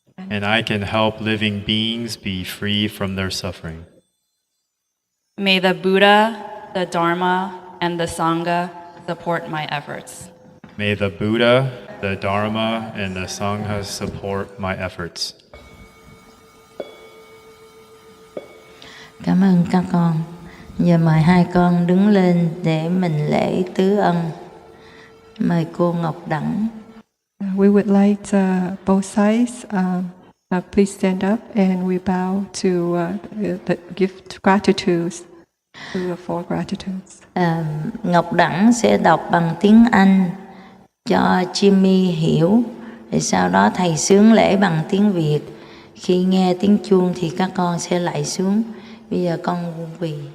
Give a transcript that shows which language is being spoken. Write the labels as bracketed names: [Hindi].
[English] and I can help living beings be free from their suffering. May the Buddha, the Dharma, and the Sangha support my efforts. May the Buddha, the Dharma, and the Sangha support my efforts. [Vietnamese] Cảm ơn các con. Giờ mời hai con đứng lên để mình lễ tứ ân. Mời cô Ngọc Đẳng. [English] We would like both sides, please stand up and we bow to give gratitudes, to the four gratitudes. [Vietnamese] Ngọc Đẳng sẽ đọc bằng tiếng Anh cho Jimmy hiểu, rồi sau đó thầy xướng lễ bằng tiếng Việt. Khi nghe tiếng chuông thì các con sẽ lại xuống. Bây giờ con quỳ.